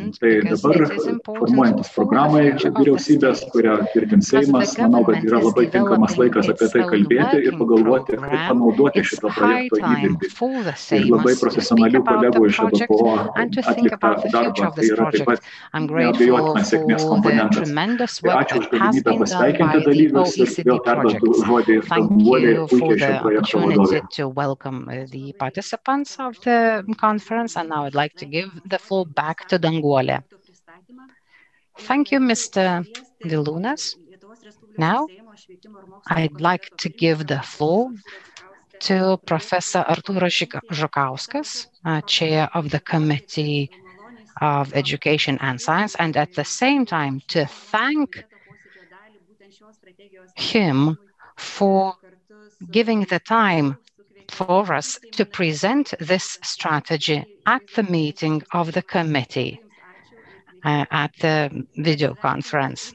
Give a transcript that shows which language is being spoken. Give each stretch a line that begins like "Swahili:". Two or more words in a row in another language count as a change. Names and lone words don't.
Lithuanian: Tai dabar formuojantis programai vyriausybės, kurią tvirtins Seimas, manau, kad yra labai tinkamas laikas apie tai kalbėti ir pagalvoti, kaip panaudoti šito projekto įdirbį. Ir labai profesionalių kolegų iš EBPO atliktą darbą. Tai yra taip pat neabejotinas sėkmės komponentas. Tai ačiū už galimybę pasveikinti dalyvius ir vėl perduodu žodį Danguolei.
English: For the opportunity to welcome the participants of the conference, and now I'd like to give the floor back to Danguolė. Thank you, Mr. Vilunas. Now, I'd like to give the floor to Professor Artūras Žukauskas, Chair of the Committee of Education and Science, and at the same time to thank him for giving the time for us to present this strategy at the meeting of the committee at the video conference.